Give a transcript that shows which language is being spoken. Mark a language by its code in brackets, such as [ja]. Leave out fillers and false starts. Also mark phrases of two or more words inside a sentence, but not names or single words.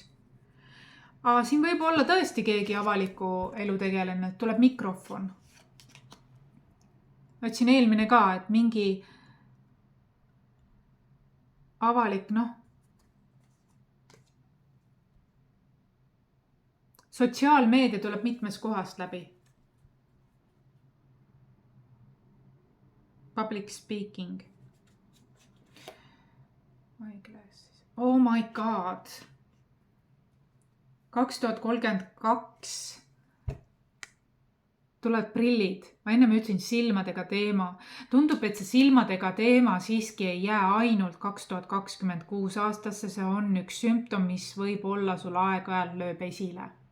[et] Siin võib olla tõesti keegi avaliku elu tegelane, et tuleb mikrofon. Ma ütlesin eelmine ka, et mingi avalik, sotsiaalmeedia tuleb mitmes kohast läbi. [en] Public speaking. Oh my god. [et] 2032 tulevad prillid. Ma enne ütlesin silmadega teema. Tundub, et see silmadega teema siiski ei jää ainult 2026 aastasse. See on üks sümptom, mis võib olla sul aeg-ajalt lööb esile.